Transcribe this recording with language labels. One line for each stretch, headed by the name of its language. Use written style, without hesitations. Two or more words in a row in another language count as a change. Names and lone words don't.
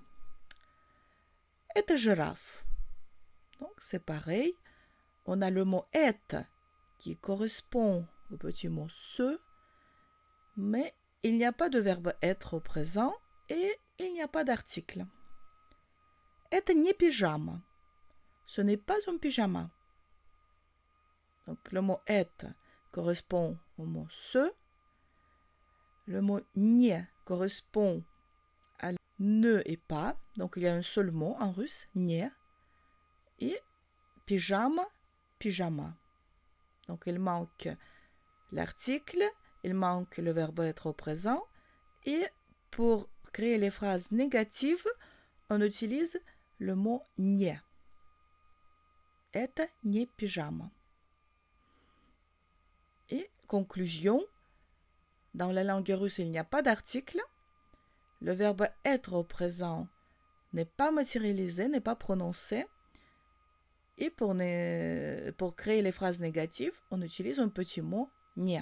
French: Это girafe. Donc, c'est pareil. On a le mot être qui correspond au petit mot ce, mais il n'y a pas de verbe être au présent et il n'y a pas d'article.
Russian: Это не пижама.
French: Ce n'est pas un pyjama. Donc, le mot être correspond au mot ce. Le mot не correspond à ne et pas. Donc, il y a un seul mot en russe, не. Et pyjama, pyjama. Donc, il manque l'article, il manque le verbe être au présent. Et pour créer les phrases négatives, on utilise le mot не.
Russian: Это не pyjama.
French: Et conclusion, dans la langue russe, il n'y a pas d'article. Le verbe être au présent n'est pas matérialisé, n'est pas prononcé. Et pour créer les phrases négatives, on utilise un petit mot не.